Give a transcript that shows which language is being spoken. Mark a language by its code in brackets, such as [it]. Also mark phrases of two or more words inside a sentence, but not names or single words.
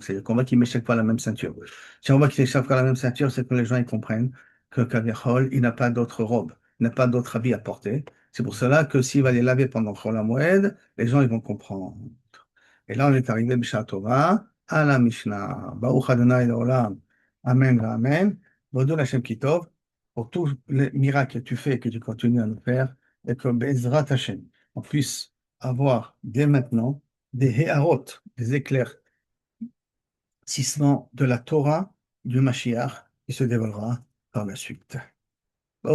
[fr] C'est-à-dire qu'on voit qu'il ne met chaque fois la même ceinture. Si on voit qu'il met chaque fois la même ceinture, c'est que les gens ils comprennent que Kaviachol, il n'a pas d'autre robe, il n'a pas d'autre habit à porter. C'est pour cela que s'il va les laver pendant [he] חול המועד, [fr] les gens ils vont comprendre. Et là, on est arrivé, [he] בשעה טובה, [fr] à la Mishnah. [he] ברוך ה' לעולם. אמן, אמן. הודו לה' כי טוב, [fr] pour tous les miracles que tu fais et que tu continues à nous faire, et que [he] בעזרת השם, [fr] on puisse avoir dès maintenant des héarot, des éclaircissements de la Torah du Mashiach qui se dévoilera par la suite.